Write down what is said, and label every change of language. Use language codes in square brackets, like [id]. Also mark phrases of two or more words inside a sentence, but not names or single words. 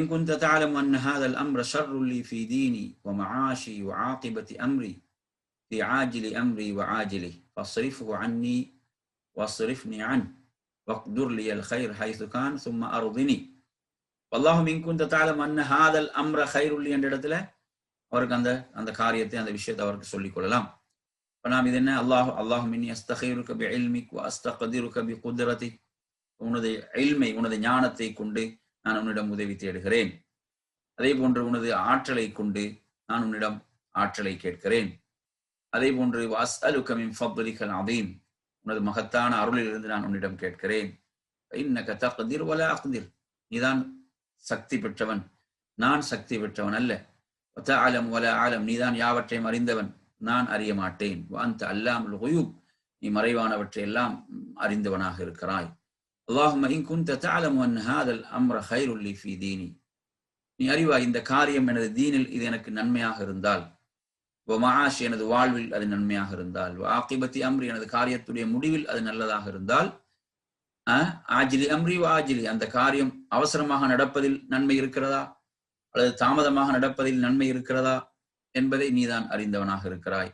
[ar] كنت تعلم أن هذا الأمر شر لي في ديني ومعاشي وعاقبة أمري في عاجل أمري وعاجله فاصرفه عني واصرفني عنه واقدر لي الخير حيث كان ثم أرضني والله إن كنت تعلم أن هذا الأمر خير لي [ta] என்ற இடத்துல அவருக்கு அந்த காரியத்தை அந்த விஷயத்தை அவருக்கு சொல்லிக் கொள்ளலாம். நாம் இது என்ன [ar] اللهم إني أستخيرك بعلمك وأستقدرك بقدرتك, [ta] உனது இல்மை உனது ஞானத்தை கொண்டு நான் உன்னிடம் உதவி தேடுகிறேன். அதே போன்று உனது ஆற்றலை கொண்டு நான் உன்னிடம் ஆற்றலை கேட்கிறேன். அதே போன்று [ar] وأسألك من فضلك العظيم, [ta] உனது மகத்தான அருளில் இருந்து நான் உன்னிடம் கேட்கிறேன். [ar] إنك تقدر ولا أقدر, [ta] நீதான் சக்தி பெற்றவன், நான் சக்தி பெற்றவன் அல்ல. [ar] وتعلم ولا أعلم, [ta] நீதான் யாவற்றையும் அறிந்தவன், நான் அறிய மாட்டேன். [ar] وأنت علام الغيوب, [ta] நீ மறைவானவற்றை எல்லாம் அறிந்தவனாக இருக்கிறாய். [ar] اللهم إن كنت تعلم أن هذا الأمر خير لي في ديني, [ta] நீ அறிவாய் இந்த காரியம் எனது தீனில் இது எனக்கு நன்மையாக இருந்தால், வமாஷி எனது வாழ்வில் அது நன்மையாக இருந்தால், [ar] عاقبة أمري [ta] எனது காரியத்துடைய முடிவில் அது நல்லதாக இருந்தால், [ar] عاجل أمري عاجل [ta] அந்த காரியம் அவசரமாக நடப்பதில் நன்மை இருக்கிறதா அல்லது தாமதமாக நடப்பதில் நன்மை இருக்கிறதா என்பதை நீதான் அறிந்தவனாக இருக்கிறாய்.